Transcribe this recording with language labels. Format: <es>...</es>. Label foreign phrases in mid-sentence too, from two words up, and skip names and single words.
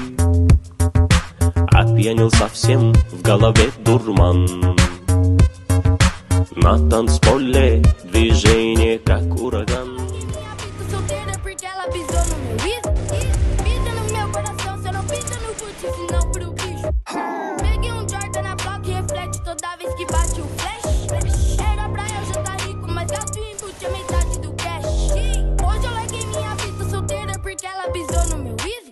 <ru>Опьянел совсем, в голове дурман. На танцполе движение как ураган.</ru> <pt>Toda vez que bate o flash, era pra eu já tá rico, mas gasto e embute a metade do cash. Hoje eu larguei minha vida solteira porque ela pisou no meu easy.</pt>